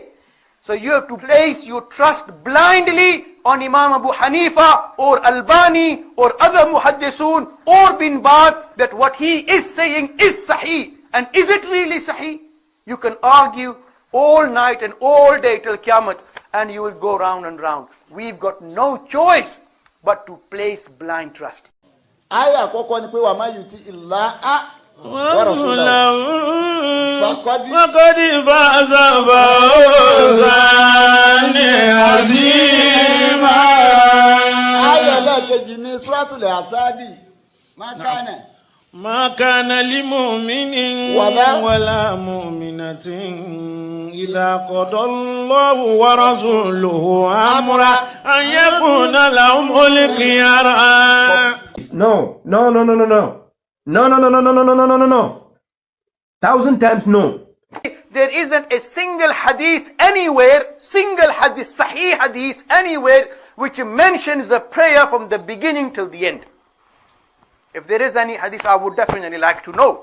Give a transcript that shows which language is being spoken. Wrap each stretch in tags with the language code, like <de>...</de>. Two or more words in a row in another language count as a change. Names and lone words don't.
<en>So you have to place your trust blindly on Imam Abu Hanifa or Albani or other muhaddisun or bin Baz, that what he is saying is sahih. And is it really sahih? You can argue all night and all day till Qiyamah, and you will go round and round. We've got no choice but to place blind trust.</en> <yo>Àyà àkọ́kọ́ ni pé</yo> <ar>ومن يطع الله ورسوله فقد فاز فوزا عظيما.</ar> <yo>Àyà lẹ́ẹ̀kejì ní Suratul Ahzabi,</yo> <ar>ما كان لمؤمن ولا مؤمنة إذا قضى الله ورسوله أمرا أن يكون لهم الخيار.</ar> <en>No. 1,000 times no. There isn't a single hadith anywhere, sahih hadith anywhere, which mentions the prayer from the beginning till the end. If there is any hadith, I would definitely like to know.</en>